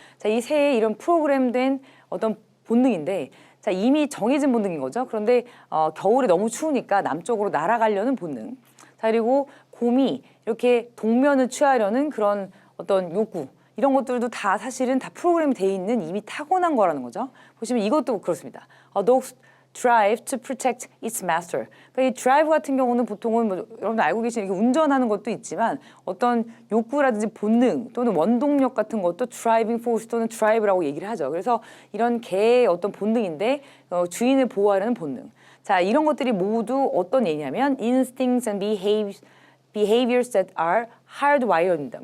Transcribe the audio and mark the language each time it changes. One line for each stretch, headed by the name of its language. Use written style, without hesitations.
Korean: 자, 이 새의 이런 프로그램된 어떤 본능인데, 자, 이미 정해진 본능인 거죠. 그런데 겨울에 너무 추우니까 남쪽으로 날아가려는 본능. 자, 그리고 곰이 이렇게 동면을 취하려는 그런 어떤 욕구. 이런 것들도 다 사실은 다 프로그램이 돼 있는 이미 타고난 거라는 거죠. 보시면 이것도 그렇습니다.
English: Dogs drive to protect its master.
Korean: 그러니까 이 drive 같은 경우는 보통은 뭐 여러분 알고 계시는 이렇게 운전하는 것도 있지만 어떤 욕구라든지 본능 또는 원동력 같은 것도 driving force 또는 drive라고 얘기를 하죠. 그래서 이런 개의 어떤 본능인데 주인을 보호하려는 본능. 자, 이런 것들이 모두 어떤 얘기냐면
English: instincts and behaviors that are hardwired
Korean: 입니다.